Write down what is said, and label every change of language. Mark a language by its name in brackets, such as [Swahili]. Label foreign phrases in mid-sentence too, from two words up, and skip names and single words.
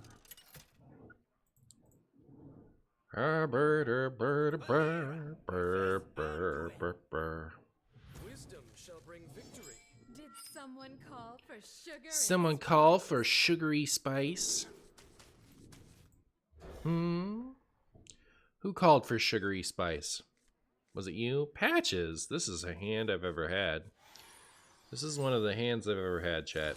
[English] Ah, burr, burr, burr, burr, burr, burr, burr. Wisdom shall bring victory. Did someone call for sugar? Someone call for sugary spice. Who called for sugary spice? Was it you? Patches. This is a hand I've ever had. This is one of the hands I've ever had, chat.